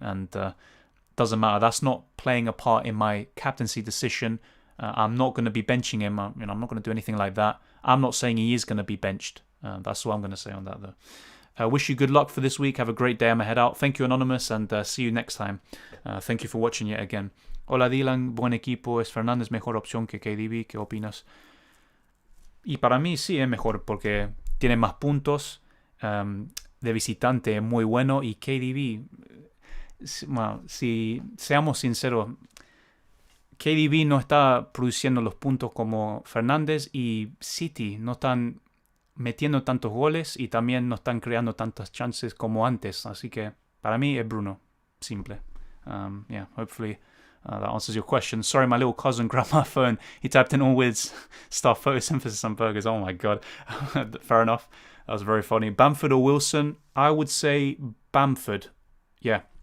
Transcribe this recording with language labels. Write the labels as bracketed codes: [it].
[en] And doesn't matter. That's not playing a part in my captaincy decision. I'm not going to be benching him. I'm not going to do anything like that. I'm not saying he is going to be benched. That's what I'm going to say on that, though. Wish you good luck for this week. Have a great day. I'm head out. Thank you, Anonymous, and see you next time. Thank you for watching yet again. [es] Hola Dylan, buen equipo, ¿es Fernández mejor opción que KDB? ¿Qué opinas? Y para mí sí es mejor porque tiene más puntos, de visitante es muy bueno y KDB, bueno, si seamos sinceros, KDB no está produciendo los puntos como Fernández y City no están metiendo tantos goles y también no están creando tantas chances como antes. Así que para mí es Bruno. Simple. [en] Yeah, hopefully that answers your question. Sorry, my little cousin grabbed my phone. He typed in all with stuff, photosynthesis and burgers. Oh my god. Fair enough. That was very funny. Bamford or Wilson? I would say Bamford. Yeah.